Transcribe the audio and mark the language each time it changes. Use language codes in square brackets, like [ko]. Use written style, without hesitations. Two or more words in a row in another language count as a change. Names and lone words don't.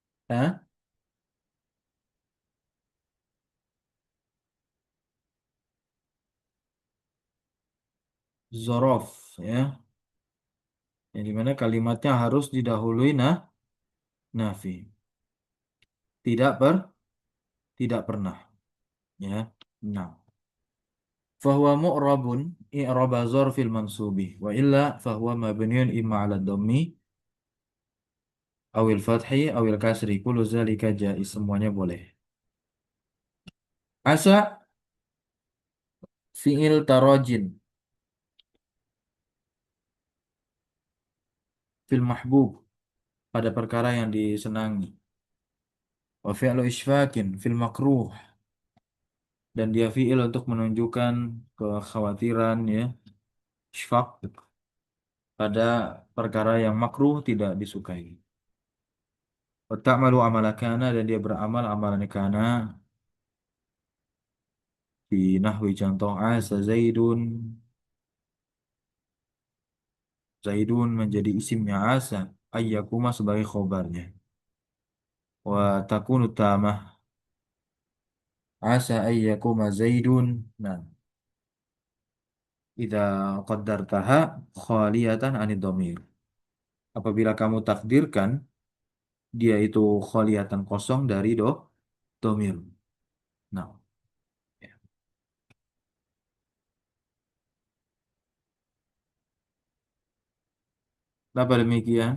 [id] Hah? Zorof ya. Yang dimana kalimatnya harus didahului nafi. Tidak tidak pernah ya. Nah, [ar] فهو معرب إعراب الظرف المنصوب وإلا فهو مبني إما على الضم أو الفتح أو الكسر كل ذلك جائز, [id] semuanya boleh. [ar] عسى فعل ترج في المحبوب, [id] pada perkara yang disenangi. [ar] وفعل إشفاق في المكروه, [id] dan dia fi'il untuk menunjukkan kekhawatiran ya, isfaq, pada perkara yang makruh tidak disukai. [ar] وتعمل عمل كان, [id] dan dia beramal amalan kana di nahwi contoh [ar] عسى زيد. [id] Zaidun menjadi isimnya asa, ayyakuma sebagai khobarnya. [ar] وتكون تامة عسى أن يقوم زيد. Nah, إذا قدرتها خالية عن الضمير. [id] Apabila kamu takdirkan dia itu khaliyatan, kosong dari dhamir. Nah, ya. Kenapa demikian?